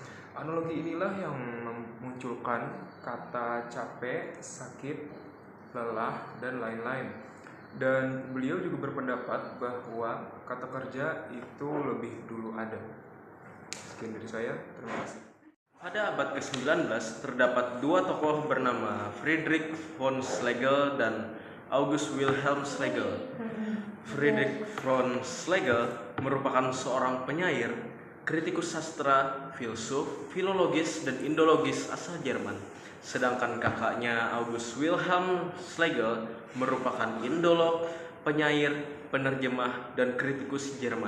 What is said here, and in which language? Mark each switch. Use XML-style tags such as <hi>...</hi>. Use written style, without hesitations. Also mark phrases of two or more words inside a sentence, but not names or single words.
<id>Analogi inilah yang memunculkan kata capek, sakit, lelah, dan lain-lain. Dan beliau juga berpendapat bahwa kata kerja itu lebih dulu ada. Sekian dari saya, terima kasih. Pada abad ke-19 terdapat dua tokoh bernama Friedrich von Schlegel dan August Wilhelm Schlegel. Friedrich von Schlegel merupakan seorang penyair, kritikus sastra, filsuf, filologis, dan indologis asal Jerman. Sedangkan kakaknya August Wilhelm Schlegel merupakan indolog, penyair, penerjemah, dan kritikus Jerman.</id>